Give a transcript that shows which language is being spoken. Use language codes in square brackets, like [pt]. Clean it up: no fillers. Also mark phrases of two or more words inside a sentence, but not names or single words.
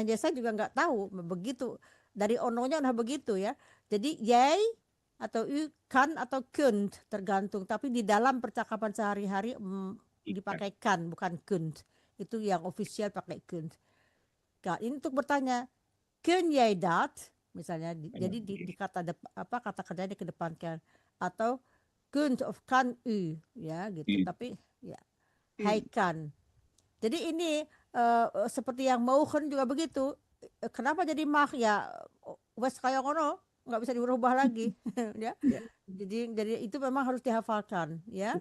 [id] Jadi saya juga nggak tahu begitu, dari ononya udah begitu ya. Jadi [nl] jij atau u kan atau kunt [id] tergantung, tapi di dalam percakapan sehari-hari dipakai kan bukan kunt. Itu yang official pakai kunt. Nah, ini untuk bertanya [nl] kun jij dat [id] misalnya, jadi di kata kata kerjanya dikedepankan, atau [nl] kunt of kan u [id] ya gitu. Tapi ya [nl] hij kan. [id] Jadi ini seperti yang mogen juga begitu. Kenapa jadi mag [jv] ya wes kayak ngono, [id] nggak bisa dirubah lagi ya. Jadi itu memang harus dihafalkan ya.